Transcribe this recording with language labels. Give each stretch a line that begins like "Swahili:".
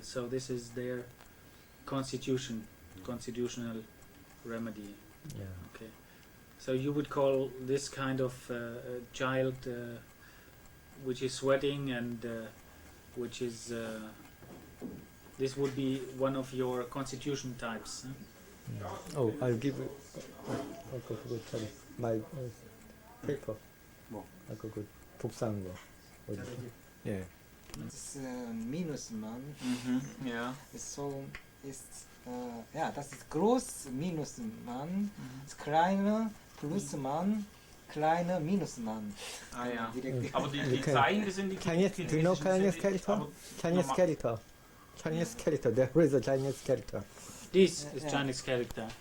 English: So this is their constitutional remedy. Yeah. Okay. So you would call this kind of child which is sweating and which is this would be one of your constitution types. Huh? Oh, I'll give you.
Korean: 아까 그거 참
English: my paper.
Korean: 뭐? 아까 그 복사한 거. 어디? 예.
German: Das Minusmann. Ja. Ist so, ist, ja, das ist groß Minusmann, das kleine Plusmann, kleine Minusmann. Ah ja. Direkt. Aber die Okay. Zeichen, das sind die
English: Chinese, do you know Chinese character? Chinese normal- character. Chinese character. There is a Chinese character. This is Chinese character.